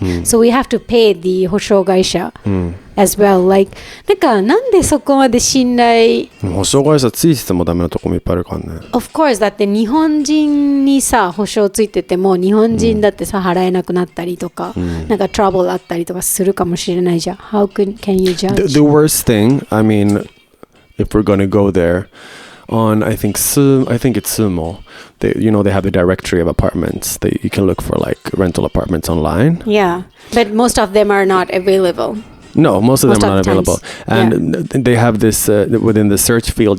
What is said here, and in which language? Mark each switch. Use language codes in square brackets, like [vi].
[en] So we have to pay the 保証会社as well. [ja] Like なんでそこまで信頼？保証会社ついててもダメなとこもいっぱいあるからね。 [en] Of course [ja] だって日本人にさ保証ついてても日本人だってさ払えなくなったりとかトラブルあったりとかするかもしれないじゃん。 [en] How can you judge? The worst thing, I mean, if we're gonna go there, on I think it's Sumo. They have the directory of apartments that you can look for like rental apartments online. Yeah, but most of them are not available. No, most of them are not available. And they have this within the search field.